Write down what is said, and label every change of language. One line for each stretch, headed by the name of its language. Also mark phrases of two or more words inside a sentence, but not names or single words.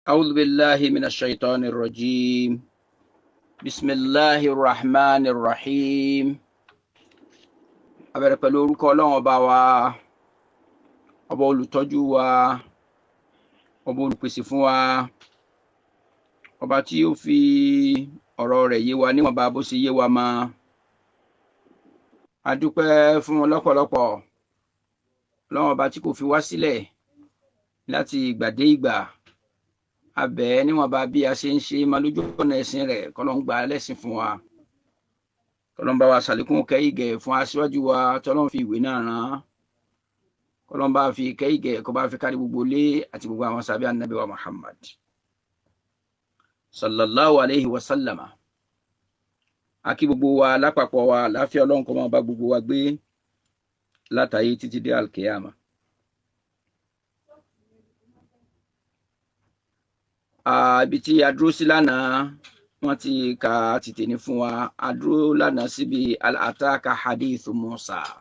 Arabic: أعوذ بالله من الشيطان الرجيم بسم الله الرحمن الرحيم
Yoruba: abẹ̀rẹ̀ pẹ̀lú orúkọ Ọlọ́run ọba wa, ọba olùtọ́jú wa, ọba olùpèsè fún wa, ọba tí ó fi ọ̀rọ̀ rẹ̀ yé wa níwọ̀nba bó ṣe yé wa mọ́. A dúpẹ́ fún wọn lọ́pọ̀lọpọ̀. Ọlọ́run ọba tí kò fi wá sílẹ̀ láti ìgbà dé ìgbà. A bẹ̀ ẹ́ níwọ̀nba bí a ṣe ń ṣe máa lójú ọ̀nà ẹ̀sìn rẹ̀, k'Ọlọ́run gbà á lẹ́sìn fún wa. K'Ọlọ́run bá wa ṣàlékún kẹ́ìgẹ̀ fún aṣíwájú wa t'Ọlọ́run fi ìwé náà rán. K'Ọlọ́run bá fi kẹ́ìgẹ̀ kó bá fi kárí gbogbo ilé àti gbogbo àwọn sàbí ànábì wa Muhammad
Arabic: صلى الله عليه وسلم.
Yoruba: A kí gbogbo wa lápapọ̀ wa, láfíà Ọlọ́run kó máa bá gbogbo wa gbé látayé títí dé alkiyama. Ibi tí a dúró sí lánàá, wọ́n ti kà á ti tèní fún wa. A dúró lánàá síbi
Arabic: أتاك حديث موسى.